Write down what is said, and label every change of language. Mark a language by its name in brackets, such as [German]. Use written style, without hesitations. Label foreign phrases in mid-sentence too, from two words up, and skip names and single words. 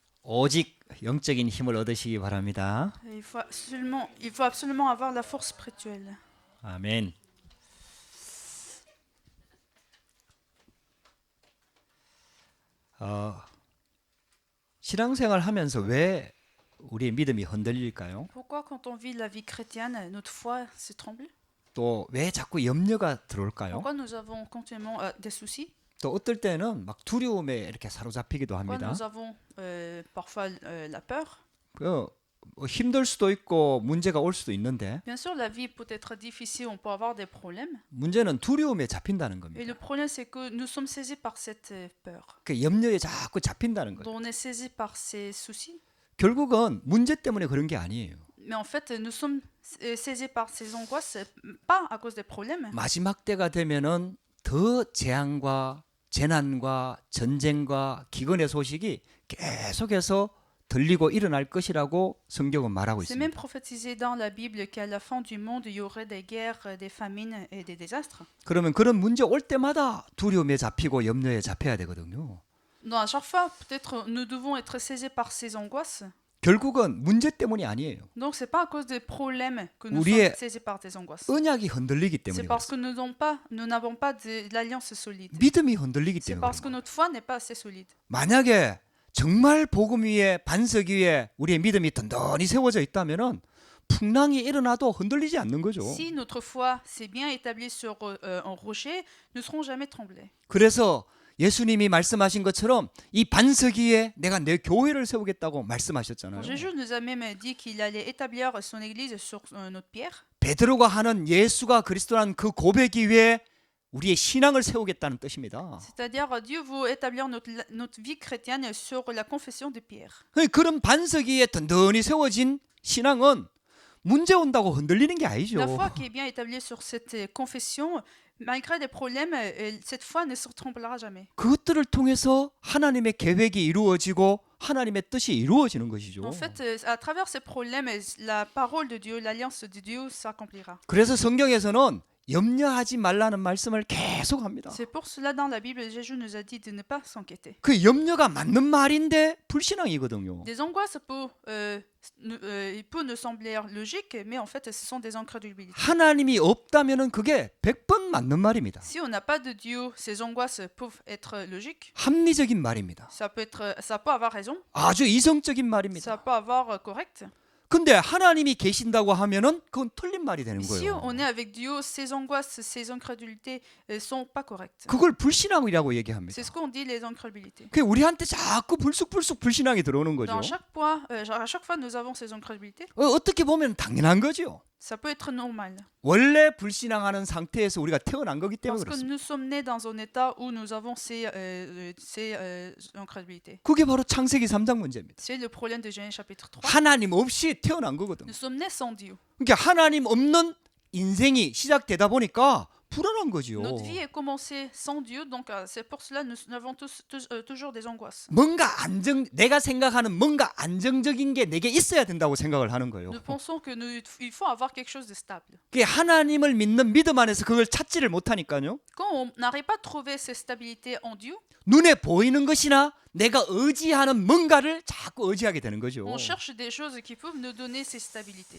[Korean] 오직 영적인 힘을 얻으시기 바랍니다. [French] Il faut absolument avoir la force spirituelle. [Korean] 아멘. 신앙생활 하면서 왜 우리의 믿음이 흔들릴까요? [French] Pourquoi quand on vit la vie chrétienne, notre foi se tremble? [Korean] 또 왜 자꾸 염려가 들어올까요? [French] Pourquoi nous avons continuellement des soucis? [Korean] 또 어떨 때는 막 두려움에 이렇게 사로잡히기도 [French] Pourquoi [Korean] 합니다. [French] nous avons parfois la peur? [Korean] 뭐 힘들 수도 있고 문제가 올 수도 있는데 [French] Bien sûr, la vie peut être difficile, on peut avoir des problèmes. [Korean] 문제는 두려움에 잡힌다는 [French] Et [Korean] 겁니다. [French] le problème, c'est que nous sommes saisis par cette peur. [Korean] 그 염려에 자꾸 잡힌다는 거예요. [French] Donc, on est saisis par ces soucis. [Korean] 결국은 문제 때문에 그런 게 아니에요. [French] Mais en fait, nous sommes saisis par ces angoisses, pas à cause des problèmes. [Korean] 마지막 때가 되면은 더 재앙과 재난과 전쟁과 기근의 소식이 계속해서 들리고 일어날 것이라고 성경은 말하고 [French] C'est même [Korean] 있습니다. [French] prophétisé dans la Bible qu'à la fin du monde, il y aurait des guerres, des famines et des désastres. [Korean] 그러면 그런 문제 올 때마다 두려움에 잡히고 염려에 잡혀야 되거든요. [French] Donc à chaque fois, peut-être nous devons être saisis par ces angoisses. [Korean] 결국은 문제 때문이 아니에요. [French] Donc c'est pas à cause des problèmes que nous [Korean] 우리의 [French] sommes saisis par des angoisses. [Korean] 언약이 흔들리기 [French] C'est [Korean] 때문에 [French] parce [Korean] 그렇습니다. [French] que nous n'avons pas de l'alliance solide. [Korean] 믿음이 흔들리기 [French] C'est [Korean] 때문에 [French] parce que [Korean] 그런 거예요. [French] notre foi n'est pas assez solide. [Korean] 만약에 정말 복음 위에 반석 위에 우리의 믿음이 든든히 세워져 있다면은 풍랑이 일어나도 흔들리지 않는 거죠. [French] Si notre foi s'est bien établie sur un rocher, nous ne serons jamais tremblés. [Korean] 그래서 예수님이 말씀하신 것처럼 이 반석 위에 내가 내 교회를 세우겠다고 말씀하셨잖아요. [French] Jésus nous a même dit qu'il allait établir son église sur notre pierre. [Korean] 베드로가 하는 예수가 그리스도라는 그 고백 위에 우리의 신앙을 세우겠다는 뜻입니다. [French] C'est-à-dire, Dieu veut établir notre vie chrétienne sur la confession de Pierre. [Korean] 그런 반석 위에 든든히 세워진 신앙은 문제 온다고 흔들리는 게 아니죠. [French] La foi qui est bien établie sur cette confession, malgré des problèmes, cette foi ne se tremblera jamais. [Korean] 그것들을 통해서 하나님의 계획이 이루어지고 하나님의 뜻이 이루어지는 것이죠. [French] En fait, à travers ces problèmes, la parole de Dieu, l'alliance de Dieu s'accomplira. [Korean] 그래서 성경에서는 염려하지 말라는 말씀을 계속합니다. [French] C'est pour cela dans la Bible, Jésus nous a dit de ne pas s'inquiéter. [Korean] 그 염려가 맞는 말인데 불신앙이거든요. [French] Des angoisses il peut nous sembler logique, mais en fait, ce sont des incrédulités. [Korean] 하나님이 없다면은 그게 100번 맞는 말입니다. [French] Si on n'a pas de Dieu, ces angoisses peuvent être logiques. [Korean] 합리적인 말입니다. [French] Ça peut avoir raison, [Korean] 아주 이성적인 말입니다. [French] ça peut avoir correct. [Korean] 근데 하나님이 계신다고 하면은 그건 틀린 말이 되는 [French] Si [Korean] 거예요. [French] on est avec Dieu, ces angoisses, ces incrédulités sont pas correctes. [Korean] 그걸 불신앙이라고 얘기합니다. [French] C'est ce qu'on dit les incrédulités. [Korean] 그 우리한테 자꾸 불쑥불쑥 불신앙이 들어오는 거죠. [French] À chaque fois, nous avons ces incrédulités. [Korean] 어떻게 보면 당연한 거죠. [French] Ça peut être normal. [Korean] 원래 불신앙하는 상태에서 우리가 태어난 거기 때문에 [French] Parce que [Korean] 그렇습니다. [French] nous sommes nés dans un état où nous avons ces incrédulités. [Korean] 그게 바로 창세기 3장 문제입니다. [French] C'est le problème de Genèse chapitre 3. [Korean] 하나님 없이 태어난 거거든요. [French] Nous sommes nés sans Dieu. [Korean] 그러니까 하나님 없는 인생이 시작되다 보니까 불안한 거지요. [French] Notre vie est commencée sans Dieu, donc c'est pour cela que nous avons toujours des angoisses. [Korean] 뭔가 내가 생각하는 뭔가 안정적인 게 내게 있어야 된다고 생각을 하는 거예요. [French] Nous pensons que il faut avoir quelque chose de stable. [Korean] 그게 하나님을 믿는 믿음 안에서 그걸 찾지를 못하니까요. [French] Quand on n'arrive pas à trouver cette stabilité en Dieu, [Korean] 눈에 보이는 것이나 내가 의지하는 뭔가를 자꾸 의지하게 되는 거죠. [French] on cherche des choses qui peuvent nous donner cette stabilité.